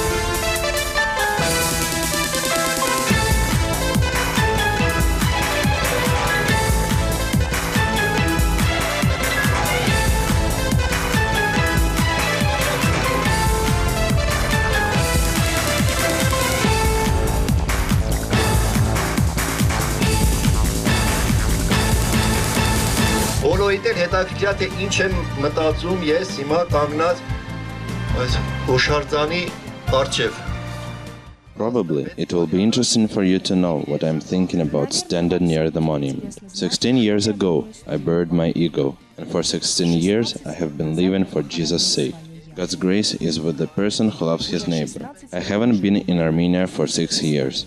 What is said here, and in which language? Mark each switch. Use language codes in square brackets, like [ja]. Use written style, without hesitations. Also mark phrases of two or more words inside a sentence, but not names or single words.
[hy] Բոլորիդ էլ հետաքրքիր թե ինչ եմ մտածում ես հիմա կանգնած այս հուշարձանի առջև։ [en] Probably it will be interesting for you to know what I'm thinking about standing near the monument. 16 years ago, I buried my ego, and for 16 years I have been living for Jesus' sake. God's grace is with the person who loves his neighbor. I haven't been in Armenia for 6 years.